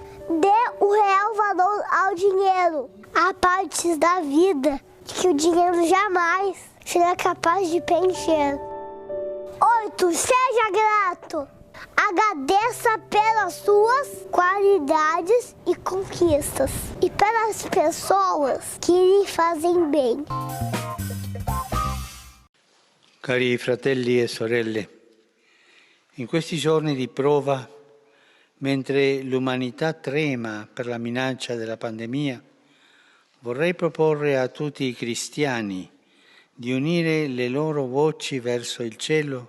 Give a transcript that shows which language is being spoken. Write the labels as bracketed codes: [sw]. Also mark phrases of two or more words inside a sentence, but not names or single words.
[pt] Dê o real valor ao dinheiro. Há partes da vida que o dinheiro jamais será capaz de preencher. 8. Seja grato. Agradeça pelas suas qualidades e conquistas e pelas pessoas que lhe fazem bem. [it] Cari fratelli e sorelle, in questi giorni di prova, mentre l'umanità trema per la minaccia della pandemia, vorrei proporre a tutti i cristiani di unire le loro voci verso il cielo.